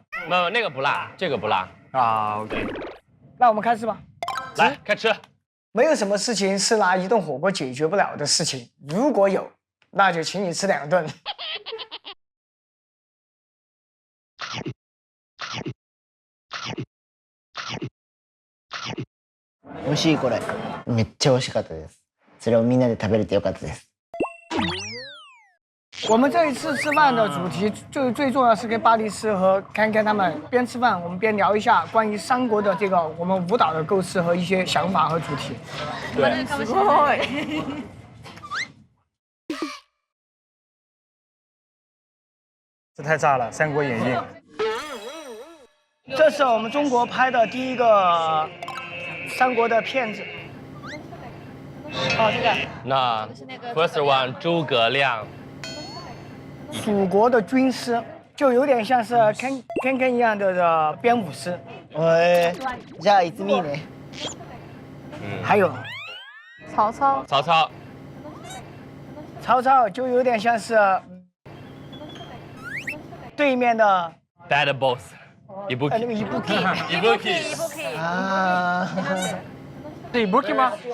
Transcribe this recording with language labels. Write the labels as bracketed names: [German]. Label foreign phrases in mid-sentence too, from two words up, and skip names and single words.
[Chinese] 没有，那个不辣，这个不辣啊 ， [English] OK。 [Chinese] 那我们开始吧。来，开吃。没有什么事情是拿一顿火锅解决不了的事情，如果有，那就请你吃2顿。 [Japanese] 美味しいこれ。めっちゃ美味しかったです。それをみんなで食べれてよかったです。 [Chinese] 我们这一次吃饭的主题最重要是跟巴黎斯和看他们边吃饭，我们边聊一下关于三国的这个我们舞蹈的构思和一些想法和主题。对， [Japanese] すごい。 [Chinese] 这太炸了，《三国演义》。这是我们中国拍的第一个三国的片子。哦，这个。那 [English] first one [Chinese] 诸葛亮，蜀国的军师，就有点像是 Ken 一样的编舞师。 [Japanese] じゃあいつみね。 [Chinese] 还有曹操，曹操就有点像是对面的 [English] bad boss， [Chinese] 那个伊布 K。啊。是 Ibuki 吗？